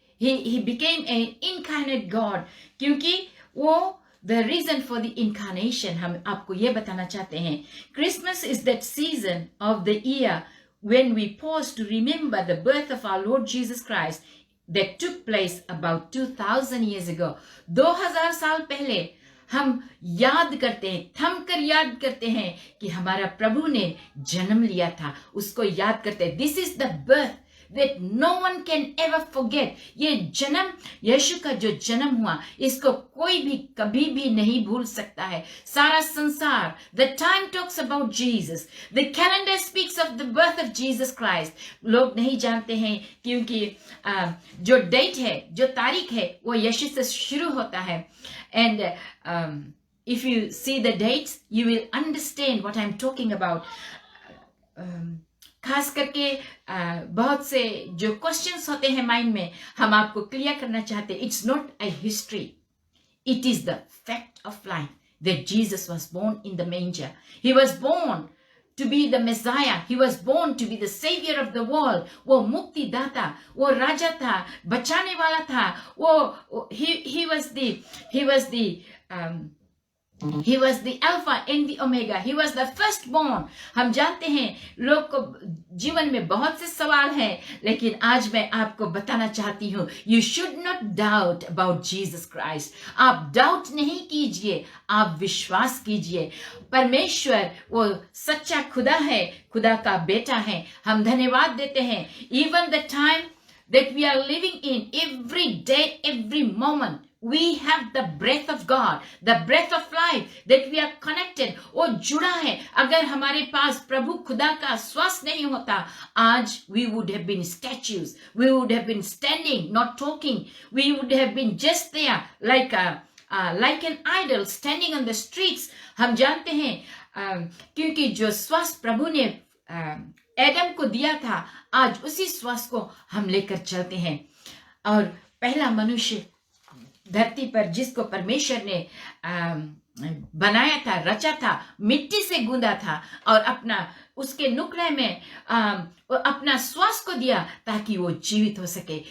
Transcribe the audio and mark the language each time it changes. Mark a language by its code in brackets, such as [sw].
[en] He became an incarnate God, [hi] क्योंकि वो [en] the reason for the incarnation [hi] हम आपको ये बताना चाहते हैं। [en] Christmas is that season of the year when we pause to remember the birth of our Lord Jesus Christ that took place about 2000 years ago. [hi] 2000 साल पहले हम याद करते हैं, थम कर याद करते हैं कि हमारा प्रभु ने जन्म लिया था, उसको याद करते हैं। [en] This is the birth that no one can ever forget. [hi] ये जन्म, यीशु का जो जन्म हुआ, इसको कोई भी कभी भी नहीं भूल सकता है। सारा संसार, [en] the time talks about Jesus. The calendar speaks of the birth of Jesus Christ. [hi] लोग नहीं जानते हैं क्योंकि जो डेट है, जो तारीख है, वो यीशु से शुरू होता है। [en] And if you see the dates, you will understand what I'm talking about. [hi] खास करके बहुत से जो क्वेश्चंस होते हैं माइंड में, हम आपको क्लियर करना चाहते हैं। [en] It's not a history, it is the fact of life that Jesus was born in the manger. He was born to be the Messiah. He was born to be the savior of the world. [hi] वो मुक्तिदाता, वो राजा था, बचाने वाला था। वो [en] he was the He was the Alpha and the Omega. He was the firstborn. [hi] हम जानते हैं लोग को जीवन में बहुत से सवाल हैं, लेकिन आज मैं आपको बताना चाहती हूँ, [en] you should not doubt about Jesus Christ. [hi] आप डाउट नहीं कीजिए, आप विश्वास कीजिए. परमेश्वर वो सच्चा खुदा है, खुदा का बेटा है. हम धन्यवाद देते हैं. [en] Even the time that we are living in, every day, every moment, we have the breath of God, the breath of life, that we are connected. [hi] वो जुड़ा है. अगर हमारे पास प्रभु खुदा का श्वास नहीं होता, आज [en] we would have been statues. We would have been standing, not talking. We would have been just there like an idol standing on the streets. [hi] हम जानते हैं क्योंकि जो श्वास प्रभु ने एडम को दिया था, आज उसी श्वास को हम लेकर चलते हैं. और पहला मनुष्य धरती पर जिसको परमेश्वर ने बनाया था, रचा था, मिट्टी से गूंदा था और अपना उसके नुक्रे में अपना श्वास को दिया ताकि वो जीवित हो सके.